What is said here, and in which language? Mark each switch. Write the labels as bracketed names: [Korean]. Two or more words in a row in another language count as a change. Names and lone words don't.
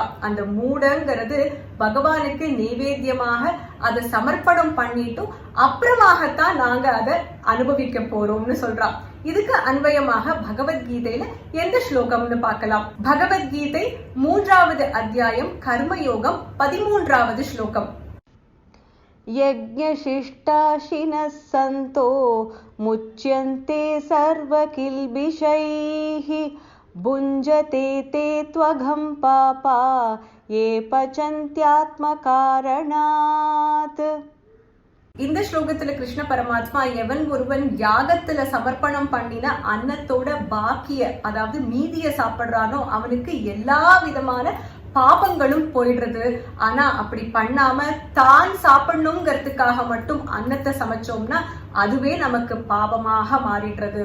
[Tamil] அந்த மூடங்கிறது பகவானுக்கு நைவேத்தியமாக அதை சமர்ப்பணம் பண்ணிட்டும் அப்புறமாகத்தான் நாங்க அதை அனுபவிக்க போறோம்னு சொல்றா. இதுக்கு அன்வயமாக பகவத்கீதையில எந்த ஸ்லோகம்னு பார்க்கலாம். பகவத்கீதை 3வது அத்தியாயம் கர்மயோகம் 13வது ஸ்லோகம். [Sanskrit] यज्ञशिष्टाशिनः सन्तो मुच्यन्ते सर्वकिल्बिषैः भुञ्जते ते त्वघं पापा ये पचन्त्यात्मकारणात्. [Tamil] இந்த ஸ்லோகத்துல கிருஷ்ண பரமாத்மா எவன் ஒருவன் யாகத்துல சமர்ப்பணம் பண்ணின அன்னத்தோட பாக்கிய, அதாவது மீதிய சாப்பிடுறானோ அவனுக்கு எல்லா விதமான பாபங்களும் போயிடுறது. ஆனா அப்படி பண்ணாம தான் சாப்பிடணுங்கிறதுக்காக மட்டும் அன்னத்தை சமைச்சோம்னா அதுவே நமக்கு பாபமாக மாறிடுறது.